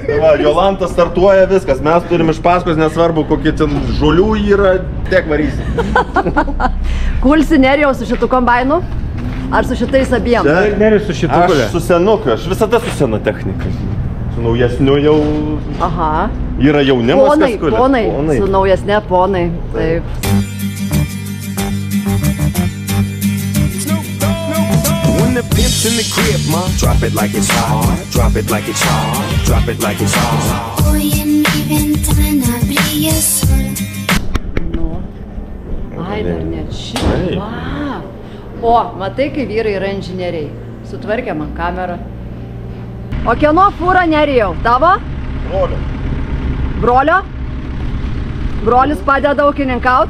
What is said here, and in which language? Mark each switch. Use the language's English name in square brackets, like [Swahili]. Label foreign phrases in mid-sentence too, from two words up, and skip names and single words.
[Lithuanian] Tai va, Jolanta startuoja viskas, mes turim iš paskos, nesvarbu, kokie ten žolių yra, tiek varysi. Kulsi Nerijaus su šitų kombainu? Ar su šitais abiem? Nerijus su šitu kulė. Aš su senuku, aš visada su sena technika. Su naujesniu jau Aha. yra jaunimas, Ponai, kas kulė. ponai. Su naujesne ponai. Taip. [English] When the pimp's in the crib, ma, drop it like it's hot. Drop it like it's hot. Drop it like it's hot. [Spanish] Hoy en mi ventana brilla el sol. [Lithuanian] Nu. Ai, dar net šitą. Va. O, matai, kai vyrai yra inžinieriai. Sutvarkė man kamerą. O kieno fūra Nerijau? Tavo? Brolio. Brolio? Brolis padeda ūkininkaut?